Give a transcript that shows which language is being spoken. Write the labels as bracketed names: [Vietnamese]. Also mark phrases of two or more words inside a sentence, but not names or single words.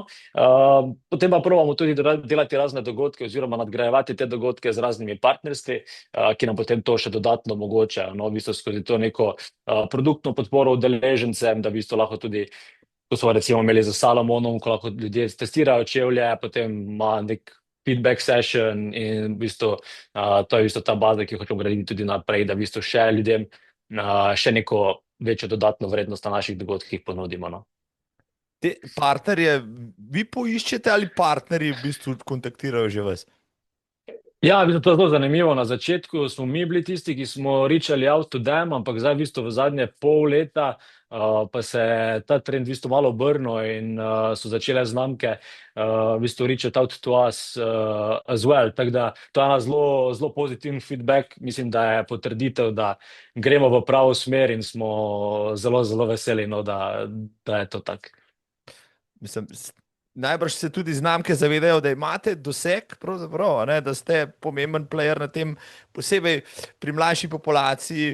[Slovenian] Potem pa probamo tudi delati razne dogodke oziroma nadgrajevati te dogodke z raznimi partnerstvi, ki nam potem to še dodatno omogočajo, no, v bistvu skozi to neko produktno podporo udeležencem, da v bistvu lahko tudi, ko smo recimo imeli za Salomonom, ko lahko ljudje testirajo čevlje, potem ima nek [English] feedback session [Slovenian] in v bistvu to je v bistvu ta baza, ki jo hočemo graditi tudi naprej, da v bistvu še ljudem še neko večjo dodatno vrednost na naših dogodkih ponudimo. No. Te partnerje vi poiščete ali partnerji v bistvu kontaktirajo že vas? Ja, v bistvu to je zelo zanimivo. Na začetku smo mi bili tisti, ki smo reachali [English] out to them, [Slovenian] ampak zdaj v bistvu v zadnje pol leta pa se je ta trend v bistvu malo obrnil in so začele znamke v bistvu [English] reach out to us as well. [Slovenian] Tako da to je ena zelo, zelo pozitiven feedback. Mislim, da je potrditev, da gremo v pravo smer in smo zelo, zelo veseli, no, da je to tako. Mislim, najbrž se tudi znamke zavedajo, da imate doseg, pravzaprav, a ne, da ste pomemben player na tem, posebej pri mlajši populaciji.